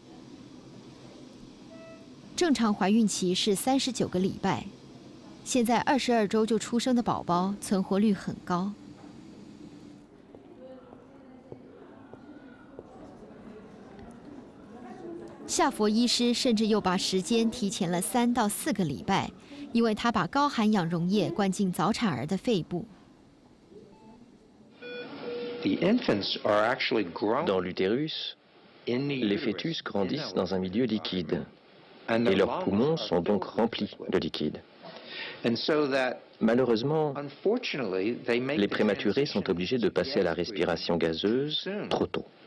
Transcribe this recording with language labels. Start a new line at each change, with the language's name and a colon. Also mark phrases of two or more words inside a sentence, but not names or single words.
Chinese: 正常怀孕期是39个礼拜，现在22周就出生的宝宝存活率很高。夏佛医师甚至又把时间提前了3到4个礼拜，因为他把高含氧溶液灌进早产儿的肺部。
French: Dans l'utérus, les fœtus grandissent dans un milieu liquide et leurs poumons sont donc remplis de liquide. Malheureusement, les prématurés sont obligés de passer à la respiration gazeuse trop tôt.